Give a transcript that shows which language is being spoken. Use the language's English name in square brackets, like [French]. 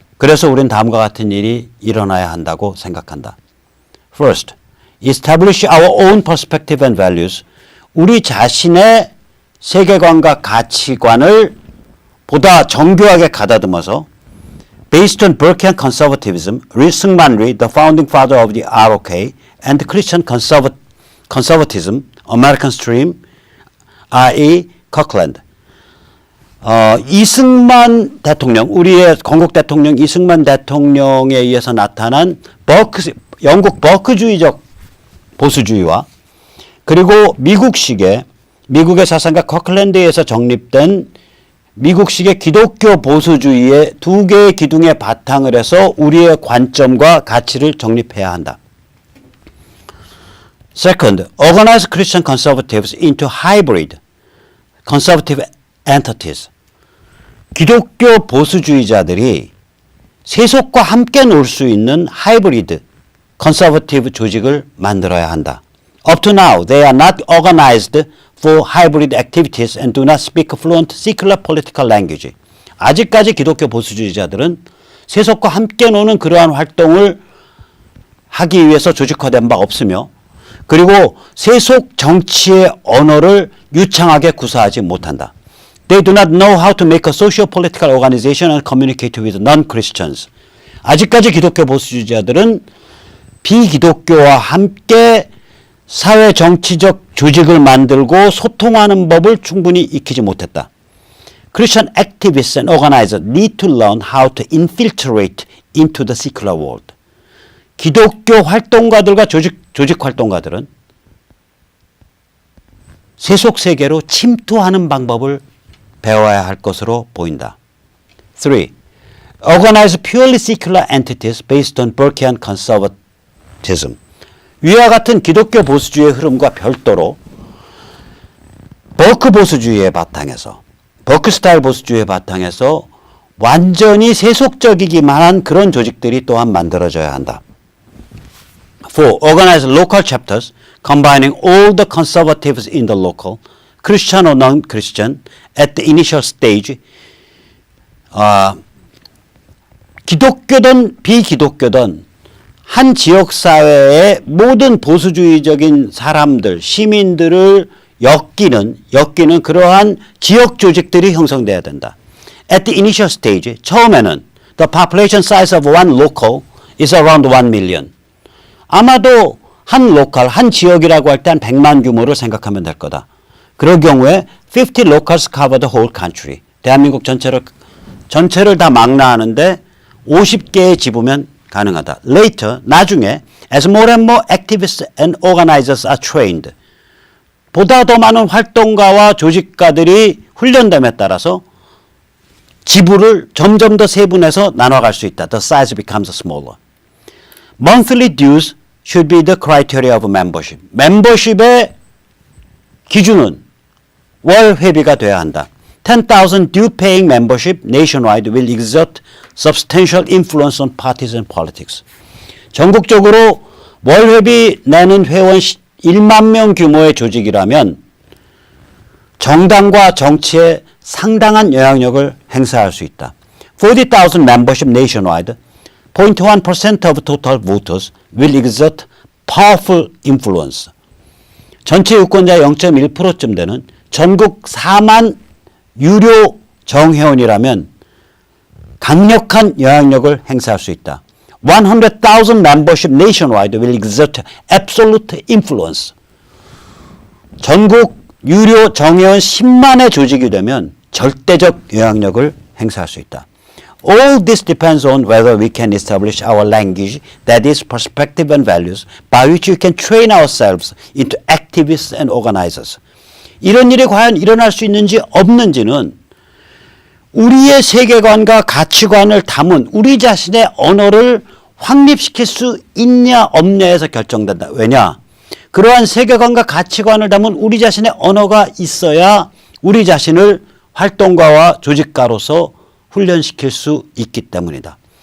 [Korean] 그래서 우리는 다음과 같은 일이 일어나야 한다고 생각한다. [English] First, establish our own perspective and values. [Korean] 우리 자신의 세계관과 가치관을 보다 정교하게 가다듬어서 [English] based on Burkean conservatism, 승만 리, the founding father of the ROK, and Christian conservatism, American stream, R.E. Kirkland. [Korean] 이승만 대통령, 우리의 건국 대통령 이승만 대통령에 의해서 나타난 영국 버크주의적 보수주의와 그리고 미국의 사상가 커클랜드에서 정립된 미국식의 기독교 보수주의의 두 개의 기둥에 바탕을 해서 우리의 관점과 가치를 정립해야 한다. [English] Second, organize Christian conservatives into hybrid conservative entities. [Korean] 기독교 보수주의자들이 세속과 함께 놀 수 있는 하이브리드 컨서버티브 조직을 만들어야 한다. [English] Up to now, they are not organized for hybrid activities and do not speak fluent secular political language. [Korean] 아직까지 기독교 보수주의자들은 세속과 함께 노는 그러한 활동을 하기 위해서 조직화된 바 없으며 그리고 세속 정치의 언어를 유창하게 구사하지 못한다. [English] They do not know how to make a socio-political organization and communicate with non-Christians. [Korean] 아직까지 기독교 보수주의자들은 비기독교와 함께 사회 정치적 조직을 만들고 소통하는 법을 충분히 익히지 못했다. [English] Christian activists and organizers need to learn how to infiltrate into the secular world. [Korean] 기독교 활동가들과 조직 활동가들은 세속 세계로 침투하는 방법을 배워야 할 것으로 보인다. 3. [English] Organize purely secular entities based on Burkean conservatism. [Korean] 위와 같은 기독교 보수주의의 흐름과 별도로 버크 보수주의의 바탕에서, 버크 스타일 보수주의의 바탕에서 완전히 세속적이기만 한 그런 조직들이 또한 만들어져야 한다. [English] 4. Organize local chapters combining all the conservatives in the local, Christian or non-Christian, at the initial stage. [Korean] 기독교든 비기독교든 한 지역사회의 모든 보수주의적인 사람들, 시민들을 엮이는 그러한 지역 조직들이 형성돼야 된다. [English] At the initial stage, [Korean] 처음에는 [English] the population size of one local is around 1 million. [Korean] 아마도 한 로컬, 한 지역이라고 할 때 한 100만 규모를 생각하면 될 거다. 그럴 경우에 [English] 50 locals cover the whole country. [Korean] 대한민국 전체를 다 망라하는데 50개의 지부면 가능하다. [English] Later, [Korean] 나중에 [English] as more and more activists and organizers are trained. [Korean] 보다 더 많은 활동가와 조직가들이 훈련됨에 따라서 지부를 점점 더 세분해서 나눠갈 수 있다. [English] The size becomes smaller. Monthly dues should be the criteria of membership. [Korean] 멤버십의 기준은 월 회비가 돼야 한다. [English] 10,000 due-paying membership nationwide will exert substantial influence on partisan politics. [Korean] 전국적으로 월 회비 내는 회원 1만 명 규모의 조직이라면 정당과 정치에 상당한 영향력을 행사할 수 있다. [English] 40,000 membership nationwide, 0.1% of total voters will exert powerful influence. [Korean] 전체 유권자 0.1%쯤 되는 전국 4만 유료 정회원이라면 강력한 영향력을 행사할 수 있다. [English] 100,000 membership nationwide will exert absolute influence. [Korean] 전국 유료 정회원 10만의 조직이 되면 절대적 영향력을 행사할 수 있다. [English] All this depends on whether we can establish our language that is perspective and values by which we can train ourselves into activists and organizers. [Korean] 이런 일이 과연 일어날 수 있는지 없는지는 우리의 세계관과 가치관을 담은 우리 자신의 언어를 확립시킬 수 있냐 없냐에서 결정된다. 왜냐? 그러한 세계관과 가치관을 담은 우리 자신의 언어가 있어야 우리 자신을 활동가와 조직가로서 훈련시킬 수 있기 때문이다.